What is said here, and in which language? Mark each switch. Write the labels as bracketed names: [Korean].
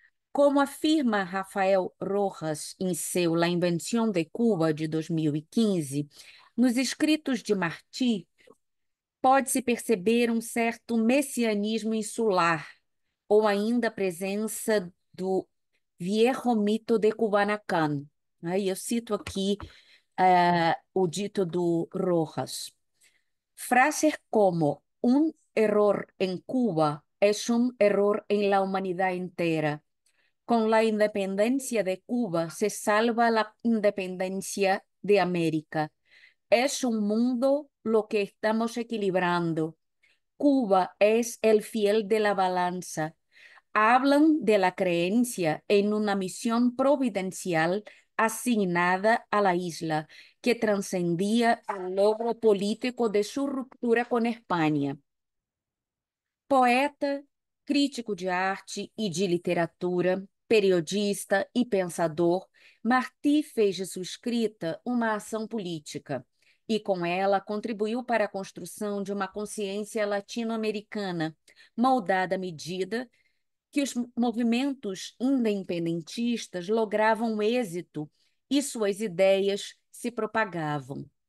[Portuguese] Como afirma Rafael Rojas em seu La Invención de Cuba, de 2015, nos escritos de Martí pode-se perceber um certo messianismo insular, ou ainda a presença do viejo mito de Kubanacan. Aí eu cito aqui o dito do Rojas. [Spanish] Frases como un error en Cuba es un error en la humanidad entera. Con la independencia de Cuba se salva la independencia de América. Es un mundo lo que estamos equilibrando. Cuba es el fiel de la balanza. Hablan de la creencia en una misión providencial asignada a la isla, que trascendía el logro político de su ruptura con España. [Portuguese] Poeta, crítico de arte e de literatura, periodista e pensador, Martí fez de sua escrita uma ação política e, com ela, contribuiu para a construção de uma consciência latino-americana, moldada à medida que os movimentos independentistas logravam êxito e suas ideias se propagavam.